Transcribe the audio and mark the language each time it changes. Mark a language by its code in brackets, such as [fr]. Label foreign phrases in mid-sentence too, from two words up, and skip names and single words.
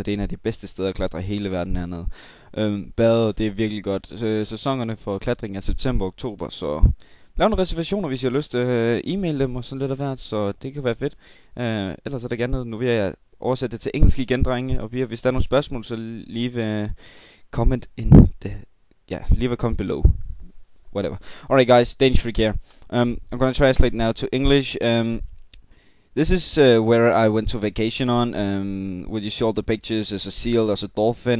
[da] Det er en af de bedste steder at klatre i hele verden hernede. Bade, det er virkelig godt. Sæsonerne for klatring er september og oktober, så lav nogle reservationer, hvis I har lyst. E-mail dem og sådan lidt af hvert, så det kan være fedt. Ellers er der gerne noget. Nu vil jeg oversætte det til engelsk igen, drenge. Og hvis der er nogle spørgsmål, så [en] leave comment in the... Yeah, leave a comment below. Whatever. Alright guys, Danish Freak here. I'm gonna translate now to English. This is where I went to vacation on. Where you see all the pictures. There's a seal, there's a dolphin.